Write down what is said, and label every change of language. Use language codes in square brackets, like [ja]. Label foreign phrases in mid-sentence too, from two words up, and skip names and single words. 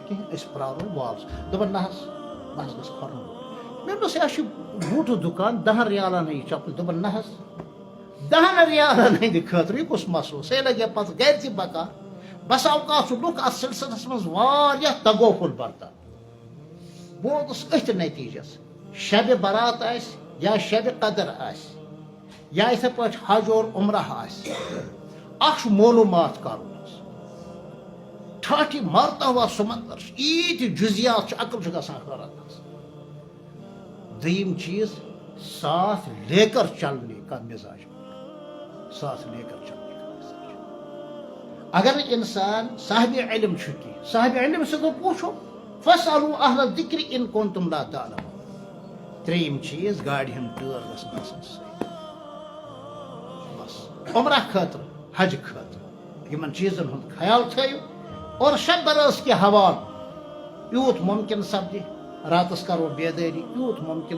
[ks] کینٛہہ أسۍ پرٛارو والس دوٚپُن نہ حظ بہٕ حظ گژھٕ کھۄرن مےٚ دوٚپمَس یہِ چھُ بوٗٹہٕ دُکان 10 رِیالن ہٕنٛز یہِ چپل دوٚپُن نہ حظ 10 رِیالن ہٕنٛدِ خٲطرٕ یہِ کُس مسلہٕ سے لگہِ ہا پتہٕ گرِ تہِ بکار بس اوقات چھُ لُکھ اتھ سلسلس منٛز واریاہ تگوفل برتان بہٕ ووتُس أتھۍ نتیٖجس شبِ برات آسہِ یا شبِ قدر آسہِ یا یِتھے پٲٹھۍ حج اور عمرہ آسہِ اکھ چھُ معلوٗمات کرُن [ur] ٹھاٹھی مرتا ہوا سمندر [ks] ایٖتۍ جُزیات چھِ عقل چھُ گژھان حٲرت حظ دوٚیِم چیٖز [ur] ساتھ لے کر چلنے کا مزاج ساتھ لے کر چلنے کا مزاج [ks] اگر انسان صاحب علم چھُ کینٛہہ صاحب علم سۭتۍ پوٗچھو [ar] فاسألوا اہل الذکر ان کنتم لا تعلمون [ks] ترٛیٚیِم چیٖز گاڑِ ہُنٛد ٹٲر گژھن آسٕنۍ سۭتۍ بس عمرہ خٲطرٕ حج خٲطرٕ یِمن چیٖزن ہُنٛد خیال تھٲیِو اور شب برٲژ کہِ حوالہٕ یوٗت ممکن سپدِ راتس کرو بیدٲری یوٗت ممکن